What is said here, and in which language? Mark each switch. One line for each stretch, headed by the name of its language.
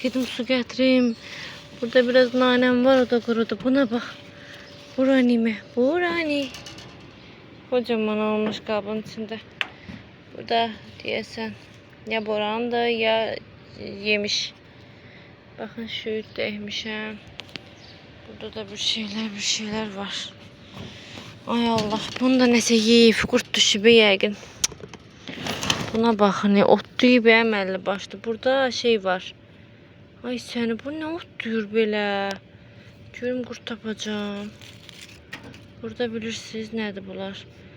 Turkish: Gidip su getireyim. Burada biraz nanem var, o da kurudu. Buna bak. Burani mi? Burani. Kocaman olmuş kabın içinde. Burada diyesen ya borandı ya yemiş. Bakın şu değmişim. Burada da bir şeyler var.
Azerbaijani: Ay Allah, bunda nəsə yeyib, qurt düşüb yəqin. Buna baxın, ot duyub əməlli başlı. Burada şey var. Ay səni, bu nə ot duyur belə? Görüm qurt tapacağım. Burada bilirsiniz nədir bunlar?